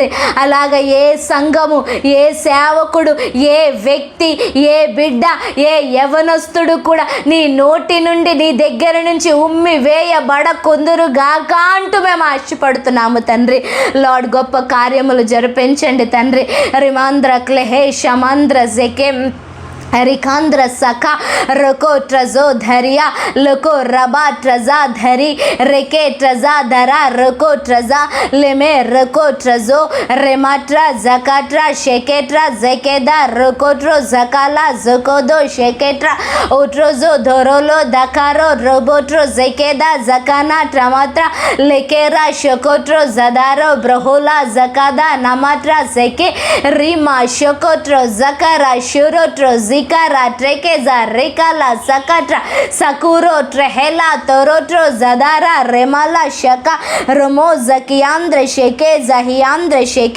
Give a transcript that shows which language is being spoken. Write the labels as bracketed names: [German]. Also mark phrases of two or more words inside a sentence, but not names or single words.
[Telugu] అలాగ ఏ సంఘము, ఏ సేవకుడు, ఏ వ్యక్తి, ఏ బిడ్డ, ఏ యవనస్తుడు కూడా నీ నోటి నుండి, నీ దగ్గర నుంచి ఉమ్మి వేయబడకుందురుగాక అంటూ మేము ఆశపడుతున్నాము తండ్రి. లార్డ్ గొప్ప కార్యములు జరిపించండి తండ్రి. రిమాంద్ర క్లెహే షమాంద్ర జెకెం रिकांद्र सखा रको ट्रजो धरिया लको रबा ट्रजा धरी रेके ट्रजा धरा रको ट्रजा लेमे रको ट्रजो रेमाट्रा जकाट्रा शेकेट्रा जेकेदा रकोट्रो जकाला जकोदो शेकेट्रा ओट्रोजो धोरोलो दकारो रोबोट्रो जेकेदा जकाना ट्रमात्रा लेकेरा शकोट्रो जदारो ब्रहोला जकादा नमाट्रा जेके रीमा शकोट्रो जकारा शुरोट्रो जिकारा ट्रेकेजा रेकाला सकट्रा सकुरो ट्रेहेला तोरोट्रो जदारा रेमाला शका रमो जकियांद्र शेके जहियांद्र शेके.